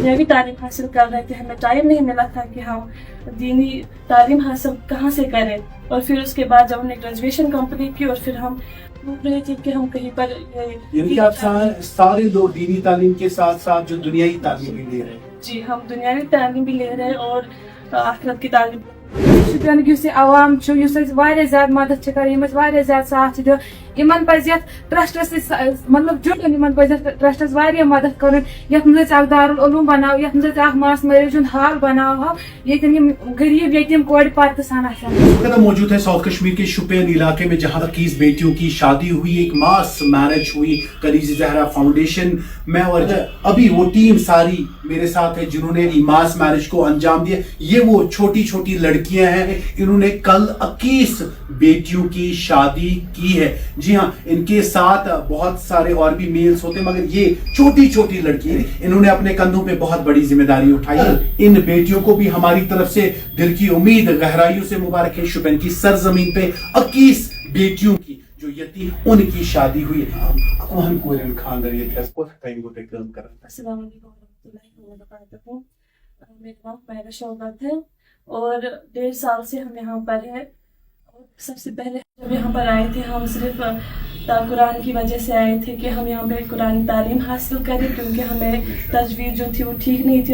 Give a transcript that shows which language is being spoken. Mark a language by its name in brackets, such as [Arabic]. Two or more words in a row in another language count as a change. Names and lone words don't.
[Urdu] دنیاوی تعلیم حاصل کر رہے تھے, ہمیں ٹائم نہیں ملا تھا کہ ہم دینی تعلیم حاصل کہاں سے کریں, اور پھر اس کے بعد جب ہم نے گریجویشن کمپلیٹ کی اور پھر ہم ڈھونڈ رہے تھے کہ ہم کہیں پر یعنی کہ آپ سارے لوگ دینی تعلیم کے ساتھ ساتھ جو دنیائی تعلیم بھی لے رہے ہیں. جی, ہم دنیاوی تعلیم بھی لے رہے ہیں اور آخرت کی تعلیم. [Kashmiri] شپین یُس یہِ عوام چھُ, یُس اَسہِ واریاہ زیادٕ مدد چھِ کران, یِم اَسہِ واریاہ زیادٕ ساتھ چھِ دِوان, یِمن پزِ یتھ ٹرسٹس سۭتۍ مطلب جُڑُن, یِمن پزِ یتھ ٹرسٹس واریاہ مدد کرُن, یتھ منٛز أسۍ اکھ دارالعلوم بناوو, یتھ منٛز أسۍ اکھ [English] mass marriage [Kashmiri] ہُنٛد ہال بناوہو, ییٚتٮ۪ن یِم غریب یتیٖم کورِ پردٕ سان آسن. [Urdu] ہم موجود ہے ساؤتھ کشمیر کے شپین علاقے میں, جہاں 21 بیٹیوں کی شادی ہوئی, ایک [English] mass marriage [Urdu] ہوئی کنیز زہرا فاؤنڈیشن میں, اور ابھی وہ ٹیم ساری میرے ساتھ ہے جنہوں نے [English] mass marriage [Urdu] کو انجام دیا. یہ وہ چھوٹی چھوٹی لڑکیاں ہیں, انہوں نے کل 21 بیٹیوں کی شادی کی ہے. جی ہاں, ان کے ساتھ بہت سارے اور بھی میلز ہوتے ہیں, مگر یہ چھوٹی چھوٹی لڑکی ہیں, انہوں نے اپنے کندھوں پہ بہت بڑی ذمہ داری اٹھائی. ان بیٹیوں کو بھی ہماری طرف سے دل کی امید گہرائیوں سے مبارک ہے. شپین کی سرزمین پہ 21 بیٹیوں کی جو یتیم, ان کی شادی ہوئی. اکوہن کورن خاندر یہ تھا کو ٹائم کو کام کر. [Arabic] السلام علیکم ورحمۃ اللہ وبرکاتہ. [Urdu] میرا نام میرا شوکت ہے اور 1.5 سال سے ہم یہاں پر ہیں. سب سے پہلے جب یہاں پر آئے تھے ہم صرف قرآن کی وجہ سے آئے تھے کہ ہم یہاں پہ قرآن تعلیم حاصل کریں, کیونکہ ہمیں تجوید جو تھی وہ ٹھیک نہیں تھی.